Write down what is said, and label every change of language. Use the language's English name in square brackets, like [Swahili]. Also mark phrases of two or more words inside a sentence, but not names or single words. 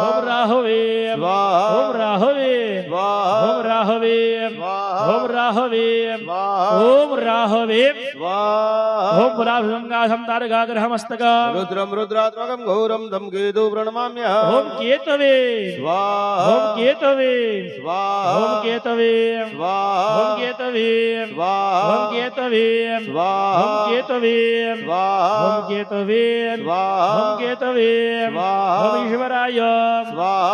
[Sanskrit] ઓમ રાહવે સ્વાહા ઓમ રાહવે સ્વાહા ઓમ રાહવે સ્વાહા ઓમ રાહવે સ્વાહા ઓમ રાહવે સ્વાહા ઓમ રાહવે તારકાસમ તારકાગ્રહમસ્તકમ રુદ્રમ રુદ્રાત્મકમ ઘોરમ ધમ કેતુ પ્रणमाम्यहम् ઓમ કેતવે स्वाहा ઓમ કેતવે स्वाहा ઓમ કેતવે स्वाहा ઓમ કેતવે स्वाहा ઓમ કેતવે स्वाहा ઓમ કેતવે स्वाहा ઓમ કેતવે स्वाहा ઓમ કેતવે स्वाहा ઓમ ઈશ્વરાય स्वाहा